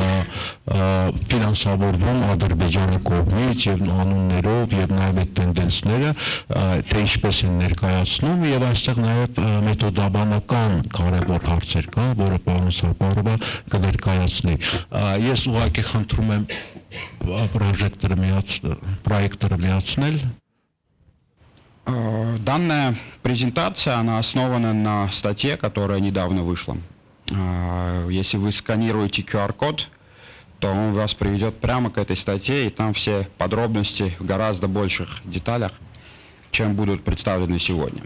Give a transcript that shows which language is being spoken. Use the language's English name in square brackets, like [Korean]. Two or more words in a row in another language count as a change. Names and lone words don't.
[Armenian] ֆինանսավորվում Ադրբեջանի կողմից եւ անուններով եւ նաեւ այդ տենդենսները թե ինչպես են ներկայացնում եւ այստեղ նաեւ մեթոդաբանական կարևոր հարցեր կան, որը պարոն Սապարովը կներկայացնի։ Ես ուղղակի խնդրում եմ պրոյեկտորը միացնել։ [Russian] Данная презентация, она основана на статье, которая недавно вышла. Если вы сканируете QR-код, то он вас приведет прямо к этой статье, и там все подробности в гораздо больших деталях, чем будут представлены сегодня.